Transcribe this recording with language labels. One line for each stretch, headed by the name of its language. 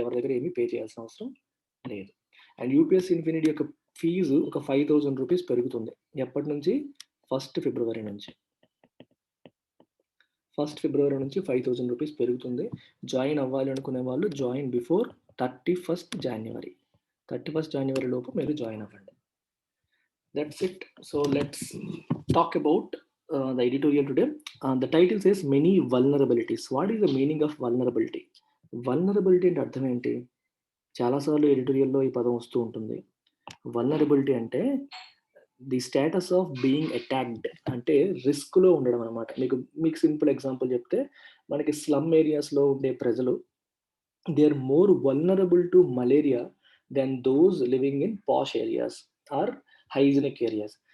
Telugu: ఎవరి దగ్గర ఏమీ పే చేయాల్సిన అవసరం లేదు. అండ్ యూపీఎస్ ఇన్ఫినిటీ యొక్క ఫీజు ఒక 5,000 రూపీస్ పెరుగుతుంది. ఎప్పటి నుంచి? 1st ఫిబ్రవరి నుంచి. 1st ఫిబ్రవరి నుంచి 5,000 రూపీస్ పెరుగుతుంది. జాయిన్ అవ్వాలి అనుకునే వాళ్ళు
English: Join before 31st జనవరి.
Telugu: 31st జనవరి లోపు మీరు జాయిన్ అవ్వండి.
English: That's it. So let's talk about the editorial today. The title says many vulnerabilities. What is the meaning of vulnerability?
Telugu: Vulnerability అంటే అర్థం ఏంటి? చాలాసార్లు ఎడిటోరియల్లో ఈ పదం వస్తూ ఉంటుంది. వల్నరబిలిటీ అంటే
English: the status of being attacked,
Telugu: అంటే రిస్క్లో ఉండడం అనమాట. మీకు సింపుల్ ఎగ్జాంపుల్ చెప్తే, మనకి స్లమ్ ఏరియాస్లో ఉండే ప్రజలు
English: They are more vulnerable to malaria than those living in posh areas are hygienic areas.